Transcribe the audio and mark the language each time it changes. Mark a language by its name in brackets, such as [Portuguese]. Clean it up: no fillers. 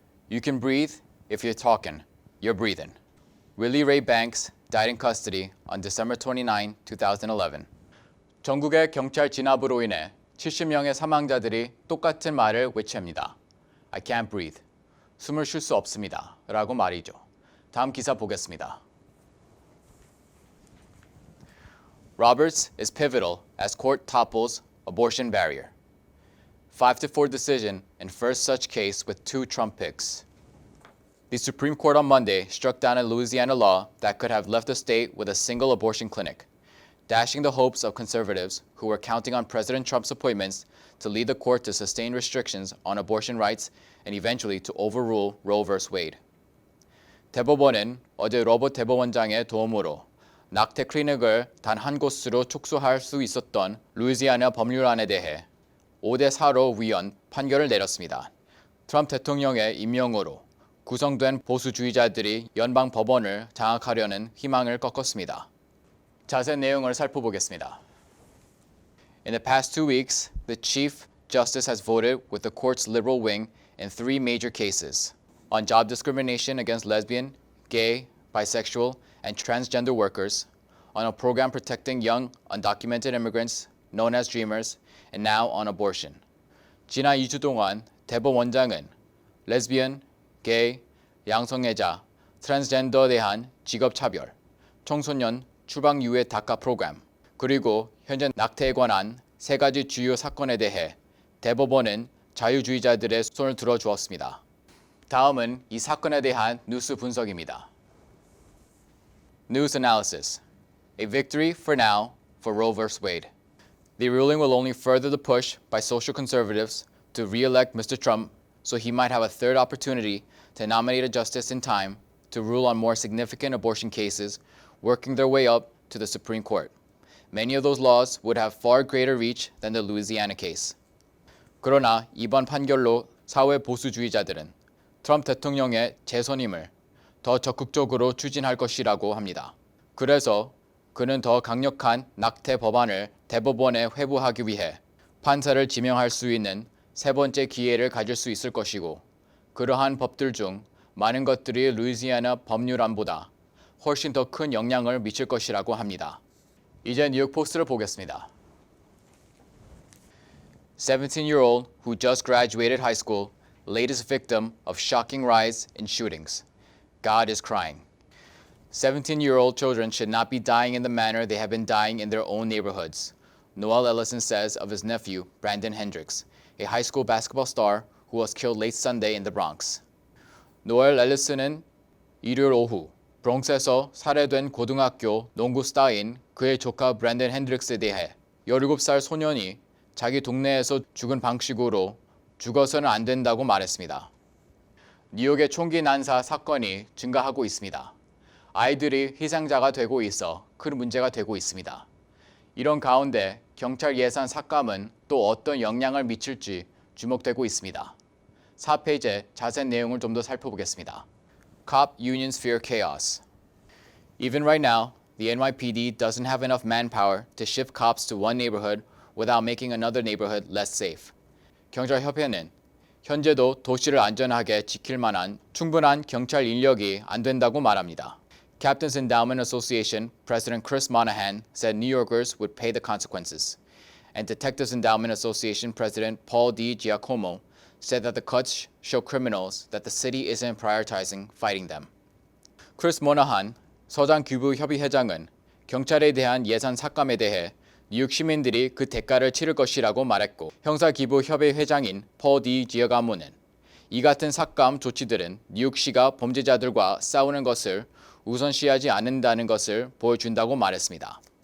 [English] You can breathe if you're talking. You're breathing. Willie Ray Banks died in custody on December 29, 2011. [Korean] 전국의 경찰 진압으로 인해 70명의 사망자들이 똑같은 말을 외칩니다. [English] I can't breathe. [Korean] 숨을 쉴 수 없습니다. 라고 말이죠. 다음 기사 보겠습니다. [English] Roberts is pivotal as court topples abortion barrier. 5-4 decision in first such case with 2 Trump picks. The Supreme Court on Monday struck down a Louisiana law that could have left the state with a single abortion clinic, dashing the hopes of conservatives who were counting on President Trump's appointments to lead the court to sustain restrictions on abortion rights and eventually to overrule Roe v. Wade. [Korean] 대법원은 어제 로버트 대법원장의 도움으로 낙태 클리닉을 단 한 곳으로 축소할 수 있었던 루이지아나 법률안에 대해 5대4로 위헌 판결을 내렸습니다. 트럼프 대통령의 임명으로 구성된 보수주의자들이 연방 법원을 장악하려는 희망을 꺾었습니다. 자세한 내용을 살펴보겠습니다. [English] In the past 2 weeks, the Chief Justice has voted with the court's liberal wing in 3 major cases on job discrimination against lesbian, gay, bisexual, and transgender workers, on a program protecting young, undocumented immigrants known as Dreamers, and now on abortion. [Korean] 지난 2주 동안 대법원장은 레즈비언, 게이, 양성애자, 트랜스젠더에 대한 직업차별, 청소년 추방 유예 다카 프로그램, 그리고 현재 낙태에 관한 3가지 주요 사건에 대해 대법원은 자유주의자들의 손을 들어주었습니다. 다음은 이 사건에 대한 뉴스 분석입니다. [English] News analysis. A victory for now for Roe v. Wade. The ruling will only further the push by social conservatives to re-elect Mr. Trump so he might have a third opportunity to nominate a justice in time to rule on more significant abortion cases, working their way up to the Supreme Court. Many of those laws would have far greater reach than the Louisiana case. [Korean] 그러나 이번 판결로 사회 보수주의자들은 트럼프 대통령의 재선임을 더 적극적으로 추진할 것이라고 합니다. 그래서 그는 더 강력한 낙태 법안을 대법원에 회부하기 위해 판사를 지명할 수 있는 세 번째 기회를 가질 수 있을 것이고 그러한 법들 중 많은 것들이 루이지애나 법률안보다 훨씬 더 큰 영향을 미칠 것이라고 합니다. 이제 뉴욕 포스트를 보겠습니다. [English] 17-year-old who just graduated high school, latest victim of shocking rise in shootings. God is crying. 17-year-old children should not be dying in the manner they have been dying in their own neighborhoods, Noel Ellison says of his nephew, Brandon Hendricks, a high school basketball star who was killed late Sunday in the Bronx. [Korean] 노엘 앨리슨은 일요일 오후 브롱스에서 살해된 고등학교 농구 스타인 그의 조카 브랜든 핸드릭스에 대해 17살 소년이 자기 동네에서 죽은 방식으로 죽어서는 안 된다고 말했습니다. 뉴욕의 총기 난사 사건이 증가하고 있습니다. 아이들이 희생자가 되고 있어 큰 문제가 되고 있습니다. 이런 가운데 경찰 예산 삭감은 또 어떤 영향을 미칠지 주목되고 있습니다. 4페이지에 자세한 내용을 좀 더 살펴보겠습니다. [English] Cop unions fear chaos. Even right now, the NYPD doesn't have enough manpower to shift cops to one neighborhood without making another neighborhood less safe. [Korean] 경찰협회는 현재도 도시를 안전하게 지킬 만한 충분한 경찰 인력이 안 된다고 말합니다. [English] Captain's Endowment Association President Chris Monahan said New Yorkers would pay the consequences. And Detectives Endowment Association President Paul D. Giacomo said that the cuts show criminals that the city isn't prioritizing fighting them. [Korean] 크리스 모나한 서장규부협의회장은 경찰에 대한 예산 삭감에 대해 뉴욕 시민들이 그 대가를 치를 것이라고 말했고 형사기부협의 회장인 폴 디 지어가모는 이 같은 삭감 조치들은 뉴욕시가 범죄자들과 싸우는 것을 우선시하지 않는다는 것을 보여준다고 말했습니다.